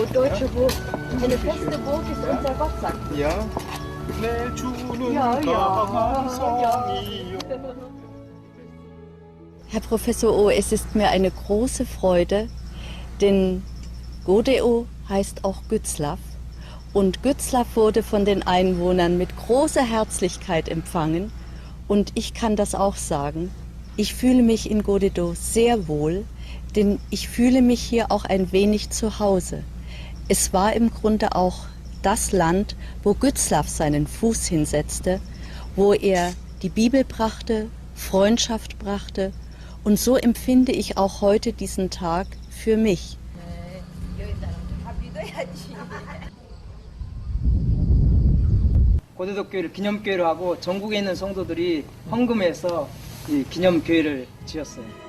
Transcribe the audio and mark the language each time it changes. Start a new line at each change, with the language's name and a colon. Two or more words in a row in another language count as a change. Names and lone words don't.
German: Und deutsche Burg. Eine feste Burg ist unser Gott, sagt Ja.
Korean: 내 주는
German: Ja, ja.
Korean: 감성이요.
German: Herr Professor O, es ist mir eine große Freude, denn Godeo heißt auch Gützlaff. Und Gützlaff wurde von den Einwohnern mit großer Herzlichkeit empfangen. Und ich kann das auch sagen. Ich fühle mich in Godedo sehr wohl, denn ich fühle mich hier auch ein wenig zu Hause. Es war im Grunde auch das Land, wo Gützlaff seinen Fuß hinsetzte, wo er die Bibel brachte, Freundschaft brachte. Und so empfinde ich auch heute diesen Tag für mich.
Korean: 고대도 교회를 기념교회로 하고 전국에 있는 성도들이 헌금해서 이 기념교회를 지었어요.